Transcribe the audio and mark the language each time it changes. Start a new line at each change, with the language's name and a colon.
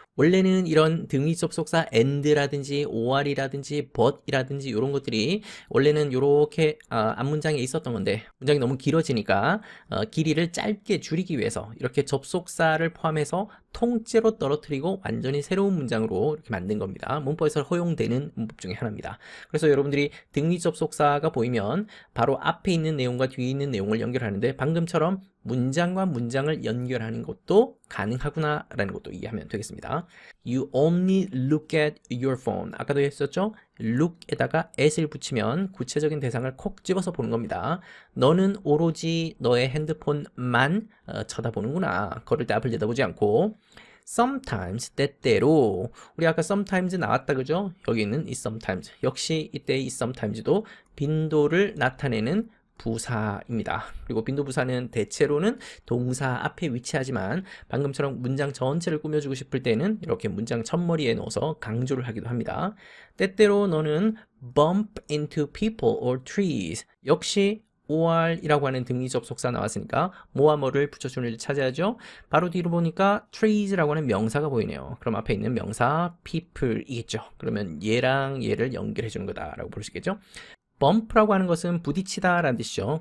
Korean: 원래는 이런 등위 접속사 and라든지 or이라든지 but이라든지 이런 것들이 원래는 이렇게 앞문장에 있었던 건데 문장이 너무 길어지니까 길이를 짧게 줄이기 위해서 이렇게 접속사를 포함해서 통째로 떨어뜨리고 완전히 새로운 문장으로 이렇게 만든 겁니다. 문법에서 허용되는 문법 중에 하나입니다. 그래서 여러분들이 등위 접속사가 보이면 바로 앞에 있는 내용과 뒤에 있는 내용을 연결하는데 방금처럼 문장과 문장을 연결하는 것도 가능하구나 라는 것도 이해하면 되겠습니다.
English: You only look at your phone.
Korean: 아까도 했었죠? look에다가 at을 붙이면 구체적인 대상을 콕 집어서 보는 겁니다. 너는 오로지 너의 핸드폰만 쳐다보는구나. 그럴 때 앞을 내다보지 않고 sometimes, 때때로 우리 아까 sometimes 나왔다 그죠? 여기 있는 이 sometimes 역시 이때 이 sometimes도 빈도를 나타내는 부사입니다. 그리고 빈도 부사는 대체로는 동사 앞에 위치하지만 방금처럼 문장 전체를 꾸며주고 싶을 때는 이렇게 문장 첫머리에 넣어서 강조를 하기도 합니다. 때때로 너는
English: bump into people or trees.
Korean: 역시 or이라고 하는 등위 접속사 나왔으니까 뭐와 뭐를 붙여주는지 찾아야죠. 바로 뒤로 보니까 trees라고 하는 명사가 보이네요. 그럼 앞에 있는 명사 people이겠죠. 그러면 얘랑 얘를 연결해 주는 거다라고 볼 수 있겠죠. bump라고 하는 것은 부딪히다 라는 뜻이죠.